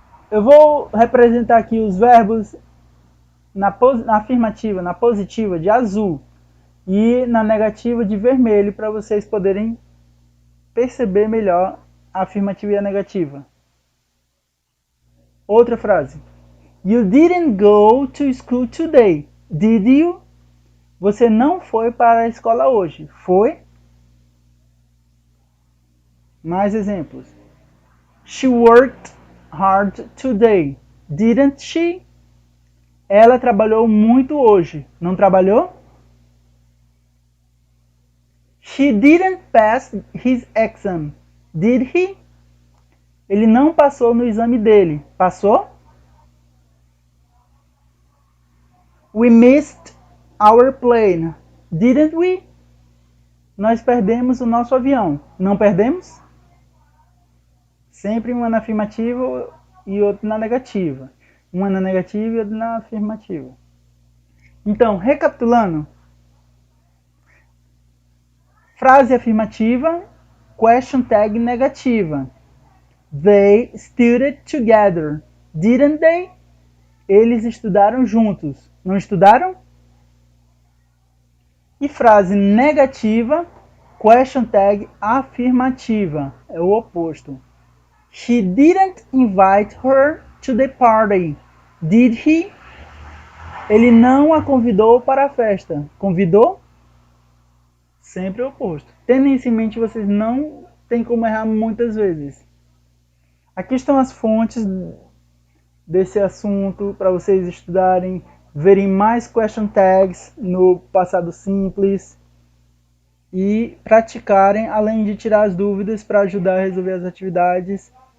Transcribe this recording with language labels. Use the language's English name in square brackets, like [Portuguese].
[Portuguese] Eu vou representar aqui os verbos na afirmativa, na positiva de azul e na negativa de vermelho para vocês poderem perceber melhor a afirmativa e a negativa. Outra frase. [English] You didn't go to school today, did you? [Portuguese] Você não foi para a escola hoje, foi? Mais exemplos. [English] She worked hard today, didn't she? [Portuguese] Ela trabalhou muito hoje, não trabalhou? [English] He didn't pass his exam, did he? [Portuguese] Ele não passou no exame dele, passou? [English] We missed our plane, didn't we? [Portuguese] Nós perdemos o nosso avião, não perdemos? Sempre uma na afirmativa e outra na negativa. Uma na negativa e outra na afirmativa. Então, recapitulando. Frase afirmativa, question tag negativa. [English] They studied together, didn't they? [Portuguese] Eles estudaram juntos, não estudaram? E frase negativa, question tag afirmativa, é o oposto. [English] He didn't invite her to the party, did he? [Portuguese] Ele não a convidou para a festa, convidou? Sempre o oposto. Tendo isso em mente, vocês não tem como errar muitas vezes. Aqui estão as fontes desse assunto para vocês estudarem, verem mais question tags no passado simples e praticarem, além de tirar as dúvidas para ajudar a resolver as atividades.